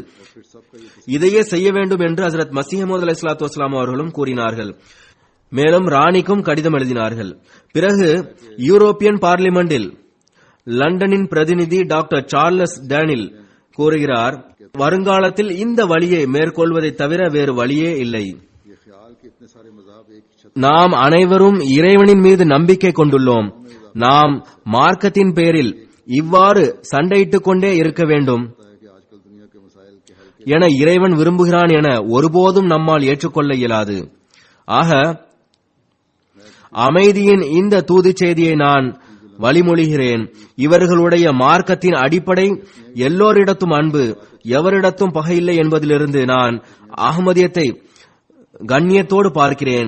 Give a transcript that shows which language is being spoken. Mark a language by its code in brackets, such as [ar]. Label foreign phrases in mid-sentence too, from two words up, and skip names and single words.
[ta] இதையே செய்ய வேண்டும் என்று ஹஜ்ரத் மசீஹ் மவ்ஊத் [ar] عليه الصلاة والسلام [ta] அவர்களும் கூறினார்கள். மேலும் ராணிக்கும் கடிதம் எழுதினார்கள். பிறகு யூரோப்பியன் பார்லிமெண்டில் லண்டனின் பிரதிநிதி டாக்டர் சார்லஸ் டேனில் கூறுகிறார், வருங்காலத்தில் இந்த வழியை மேற்கொள்வதை தவிர வேறு வழியே இல்லை. [ur] یہ خیال کہ اتنے سارے مذہب ایک ہی چھت [ta] நாம் அனைவரும் இறைவனின் மீது நம்பிக்கை கொண்டுள்ளோம். நாம் மார்க்கத்தின் பேரில் இவ்வாறு சண்டையிட்டுக் கொண்டே இருக்க வேண்டும் [ur] ہے کہ آج کل دنیا کے مسائل کے حل [ta] என இறைவன் விரும்புகிறான் என ஒருபோதும் நம்மால் ஏற்றுக்கொள்ள இயலாது. ஆக அமைதியின் இந்த தூதுச் செய்தியை நான் வழிமொழிகிறேன். இவர்களுடைய மார்க்கத்தின் அடிப்படை எல்லோரிடத்தும் அன்பு, எவரிடத்தும் பகையில்லை என்பதிலிருந்து நான் அஹ்மதியத்தை கண்ணியத்தோடு பார்க்கிறேன்.